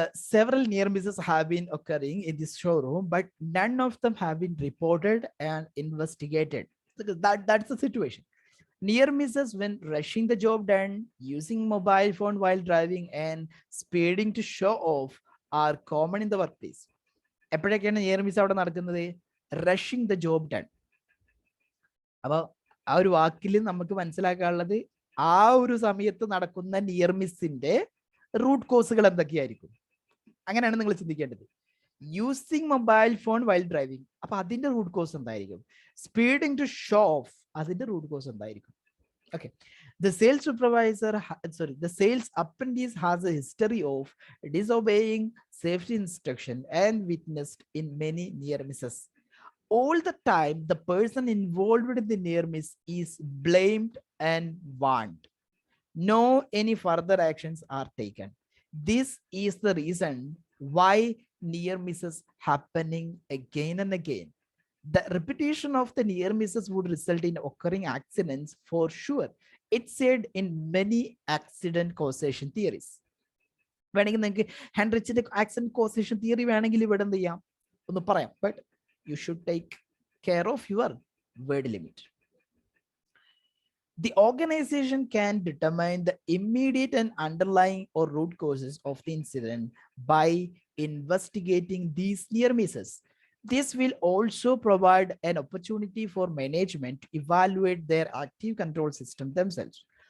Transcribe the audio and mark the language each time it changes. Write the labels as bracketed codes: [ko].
[en] Several near misses have been occurring in this showroom, but none of them have been reported and investigated. That's the situation. Near misses when rushing the job done, using mobile phone while driving, and speeding to show off are common in the workplace. [ml] എപ്പോഴൊക്കെയാണ് near miss അവിടെ നടക്കുന്നത്? [en] Rushing the job done. [ml] അപ്പോൾ ആ ഒരു വാക്കിൽ നമുക്ക് മനസ്സിലാക്കാനുള്ളത് ആ ഒരു സമയത്ത് നടക്കുന്ന നിയർ മിസ്സിന്റെ റൂട്ട് കോസുകൾ എന്തൊക്കെയായിരിക്കും, അങ്ങനെയാണ് നിങ്ങൾ ചിന്തിക്കേണ്ടത്. [en] using mobile phone while driving, [ml] അപ്പൊ അതിന്റെ റൂട്ട് കോസ് എന്തായിരിക്കും? [en] speeding to show off, [ml] അതിന്റെ റൂട്ട് കോസ് എന്തായിരിക്കും? [en] Okay, the sales supervisor, the sales apprentice has a history of disobeying safety instruction and witnessed in many near misses. All the time, the person involved in the near miss is blamed and warned. No any further actions are taken. This is the reason why near misses happening again and again. The repetition of the near misses would result in occurring accidents for sure. It's said in many accident causation theories. [ml] വേണമെങ്കിൽ നിങ്ങൾക്ക് ഹെൻറിച്ചിന്റെ accident causation theory വേണമെങ്കിൽ ഇവിടെ എന്ത് ചെയ്യാം, ഒന്ന് പറയാം. [en] But you should take care of your word limit. The organization can determine the immediate and underlying or root causes of the incident by investigating these near misses. This will also provide an opportunity for management to evaluate their active control system themselves.